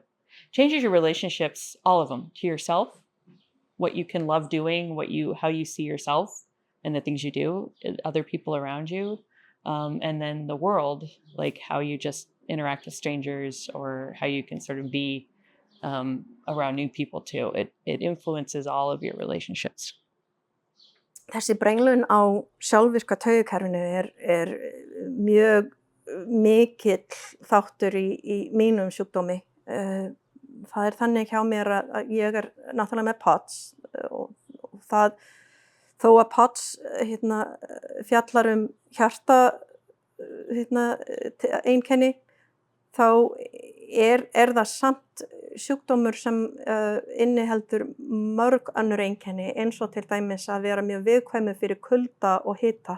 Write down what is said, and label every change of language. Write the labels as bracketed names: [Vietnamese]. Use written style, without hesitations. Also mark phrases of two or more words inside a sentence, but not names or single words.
[English] Changes your relationships, all of them, to yourself, what you can love doing, how you see yourself and the things you do, other people around you, and then the world, like how you just interact with strangers or how you can sort of be around new people too. It influences all of your relationships. [Icelandic] Þessi brenglun á sjálfvirka taugakerfinu er mjög mikill þáttur í mínum sjúkdómi. Það þannig hjá mér að ég náttúrulega með POTS og þó að POTS fjallar hjarta einkenni, þá er það samt sjúkdómur sem inniheldur mörg önnur einkenni, eins og til dæmis að vera mjög viðkvæmur fyrir kulda og hita.